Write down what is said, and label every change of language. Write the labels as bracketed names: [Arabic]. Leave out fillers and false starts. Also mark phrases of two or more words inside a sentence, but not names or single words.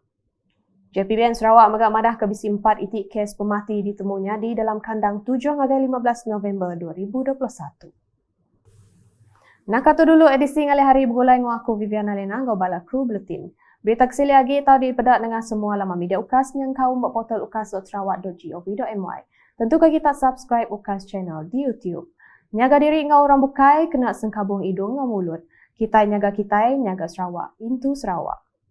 [Iban] JPBN Sarawak megak madah ke bisi 4 itik kes pemati ditemu nyadi dalam kandang 7 ngagai 15 November 2021. Nak kata dulu edisi ngalih hari bergulai dengan aku Viviana Lena ngau bala kru buletin. Berita kesili lagi tahu dipedak dengan semua laman media UKAS yang kau buat portal ukas.sarawak.gov.my. Tentu kita subscribe UKAS channel di YouTube. Nyaga diri ngau orang bukai kena sengkabung hidung ngau mulut. Kita nyaga Sarawak, into Sarawak.